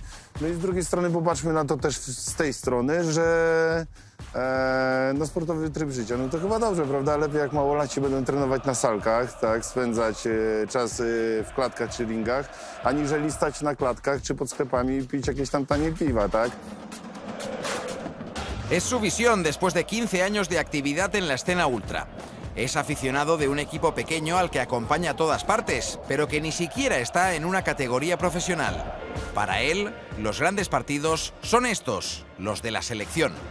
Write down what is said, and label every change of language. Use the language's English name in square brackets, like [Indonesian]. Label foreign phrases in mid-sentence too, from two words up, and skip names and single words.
[Polish] No i z drugiej strony popatrzmy na to też z tej strony, że no sportowy tryb życia, no to chyba dobrze, prawda? Lepiej jak małolaci będą trenować na salkach, tak, spędzać czas w klatkach czy ringach, aniżeli stać na klatkach czy pod sklepami i pić jakieś tam tanie piwa, tak? [Spanish] Es su visión después de 15 años de actividad en la escena ultra. Es aficionado de un equipo pequeño al que acompaña a todas partes, pero que ni siquiera está en una categoría profesional. Para él, los grandes partidos son estos, los de la selección.